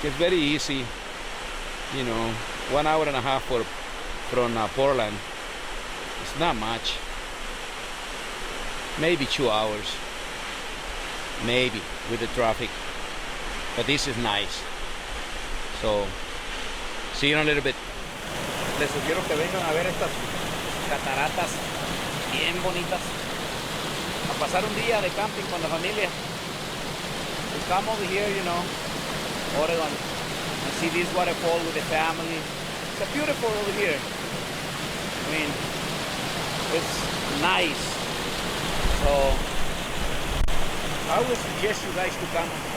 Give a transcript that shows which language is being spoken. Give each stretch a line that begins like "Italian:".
English: It's very easy, 1.5 hours from Portland. It's not much. Maybe 2 hours. Maybe with the traffic. But this is nice. So, see you in a little bit.
Spanish: Les sugiero que vengan a ver estas cataratas bien bonitas, a pasar un día de camping con la familia.
English: To come over here, Oregon, and see this waterfall with the family. It's beautiful over here. I mean, it's nice. So I would suggest you guys to come.